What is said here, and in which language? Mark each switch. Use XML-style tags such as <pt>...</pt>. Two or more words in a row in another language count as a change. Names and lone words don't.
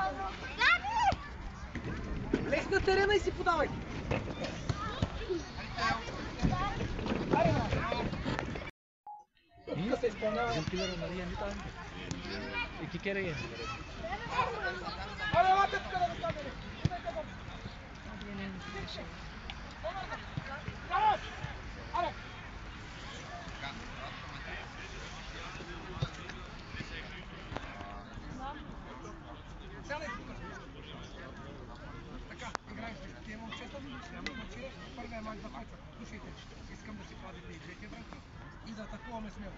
<bg>Лез на терена и си подавай. Тук се изпълнява.</bg> <tr>İki kere yedim. Hadi hadi tuka da tuka beni. Hadi.</tr> <bg>Така, играеш с тия момчета, няма значение, първия мач започва. Слушайте, искам да си кладите и двете връзки и да атакуваме смело.</bg>